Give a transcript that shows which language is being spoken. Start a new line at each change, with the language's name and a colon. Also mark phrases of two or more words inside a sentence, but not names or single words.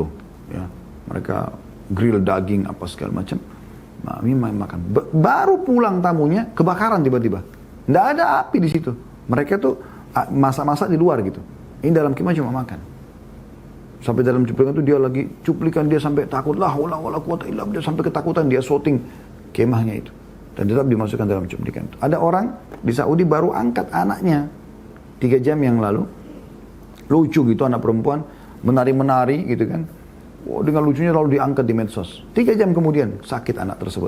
Indonesian: Ya, mereka grill daging apa segala macam. Makan. Baru pulang tamunya, kebakaran tiba-tiba. Nggak ada api di situ. Mereka tuh masak-masak di luar gitu. Ini dalam kemah cuma makan. Sampai dalam cuplikan itu dia lagi cuplikan, dia sampai takut lah,
Arabic: ولا قوة إلا بالله,
Indonesian: sampai ketakutan dia shooting kemahnya itu. Dan tetap dimasukkan dalam cuplikan. Ada orang di Saudi baru angkat anaknya 3 jam yang lalu. Lucu gitu, anak perempuan menari-menari gitu kan. Dengan lucunya lalu diangkat di medsos. 3 jam kemudian sakit anak tersebut.